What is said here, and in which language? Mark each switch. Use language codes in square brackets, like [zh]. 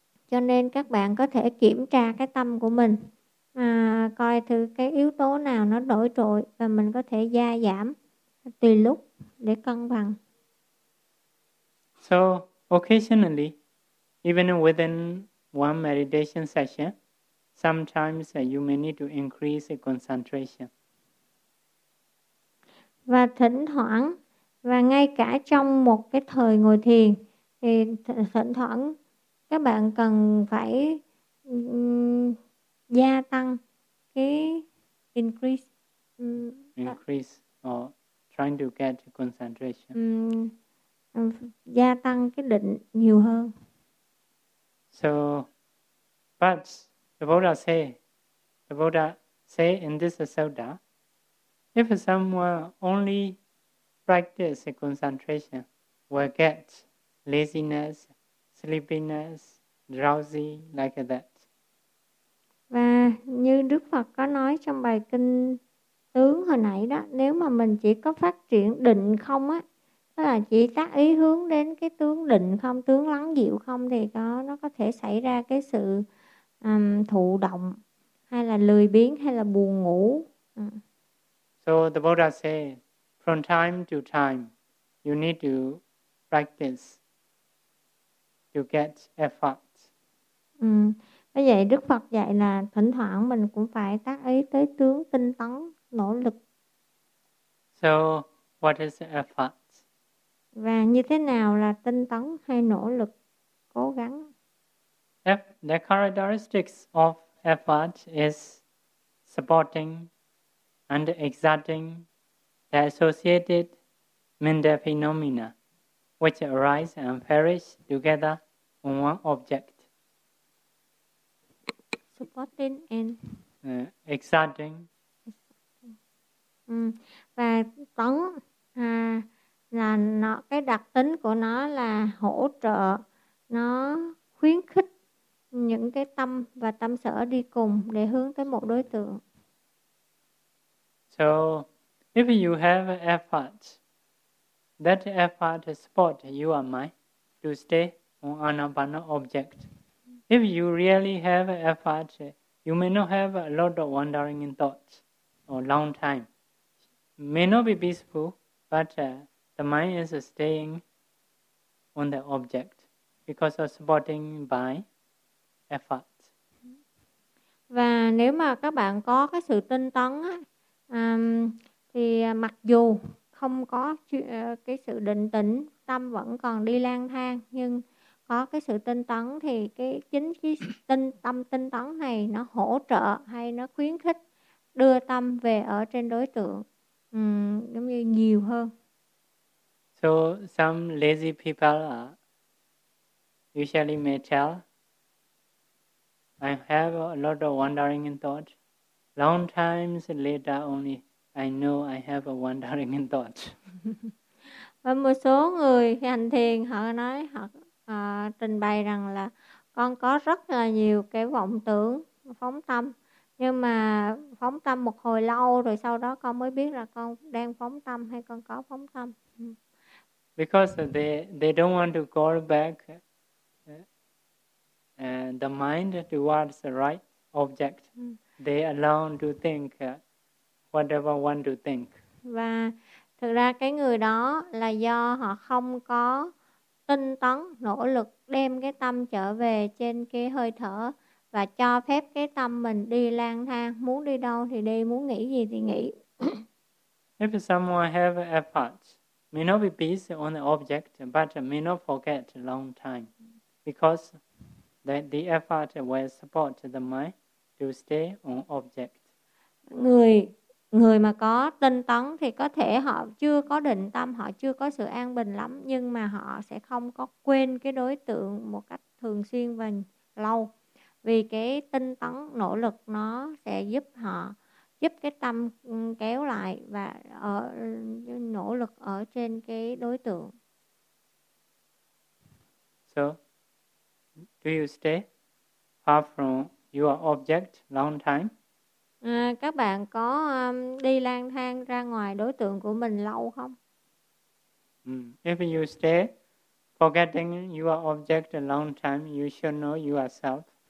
[vi] Cho nên các bạn có thể kiểm tra cái tâm của mình, coi thử cái yếu tố nào nó nổi trội và mình có thể gia giảm tùy lúc để cân bằng. [en] So occasionally, even within one meditation session, sometimes you may need to increase the concentration. [vi] Và thỉnh thoảng, và ngay cả trong một cái thời ngồi thiền, thì thỉnh thoảng các bạn cần phải gia tăng cái increase. [en] Increase or trying to get concentration. [vi] Gia tăng cái định nhiều hơn. [en] So, but the Buddha say in this sutta, if someone only practice concentration, will get laziness, sleepiness, drowsy like that. [vi] Và như Đức Phật có nói trong bài kinh tướng hồi nãy đó, nếu mà mình chỉ có phát triển định không á, tức là chỉ tác ý hướng đến cái tướng định không, tướng lắng dịu không, thì nó có thể xảy ra cái sự thụ động hay là lười biếng hay là buồn ngủ. [en] So the Buddha say, from time to time, you need to practice to get effort. [vi] Vậy Đức Phật dạy là thỉnh thoảng mình cũng phải tác ý tới tướng tinh tấn, nỗ lực. [en] So what is effort? [vi] Và như thế nào là tinh tấn hay nỗ lực, cố gắng? [en] The characteristics of effort is supporting and exerting the associated mental phenomena which arise and perish together on one object. Supporting and exerting. [vi] Và tấn là nó, cái đặc tính của nó là hỗ trợ, nó khuyến khích những cái tâm và tâm sở đi cùng để hướng tới một đối tượng. [en] So, if you have effort, that effort support your mind to stay on anapana object. If you really have effort, you may not have a lot of wandering in thoughts or long time. May not be peaceful, but the mind is staying on the object because of supporting by effort. [vi] Và nếu mà các bạn có cái sự tinh tấn á, thì mặc dù không có cái sự định tĩnh, tâm vẫn còn đi lang thang, nhưng có cái sự tinh tấn thì cái tinh tấn này nó hỗ trợ hay nó khuyến khích đưa tâm về ở trên đối tượng giống như nhiều hơn. [en] So some lazy people usually may tell, I have a lot of wandering in thought. Long times later only, I know I have a wandering in thought. [vi] Và một số người khi hành thiền họ nói họ trình bày rằng là con có rất là nhiều cái vọng tưởng phóng tâm, nhưng mà phóng tâm một hồi lâu rồi sau đó con mới biết là con đang phóng tâm hay con có phóng tâm. [en] Because they don't want to call back the mind towards the right object. They allow to think whatever one to think. [vi] Và thực ra cái người đó là do họ không có tinh tấn, nỗ lực đem cái tâm trở về trên cái hơi thở và cho phép cái tâm mình đi lang thang, muốn đi đâu thì đi, muốn nghĩ gì thì nghĩ. [en] If someone have effort, may not be peace on the object, but may not forget a long time, because the effort will support the mind to stay on object. [vi] Người mà có tinh tấn thì có thể họ chưa có định tâm, họ chưa có sự an bình lắm, nhưng mà họ sẽ không có quên cái đối tượng một cách thường xuyên và lâu. Vì cái tinh tấn, nỗ lực nó sẽ giúp họ, giúp cái tâm kéo lại và ở nỗ lực ở trên cái đối tượng. [en] So, do you stay far from your object long time? [vi] Các bạn có đi lang thang ra ngoài đối tượng của mình lâu không? [en] If you stay forgetting your object a long time, you should know yourself.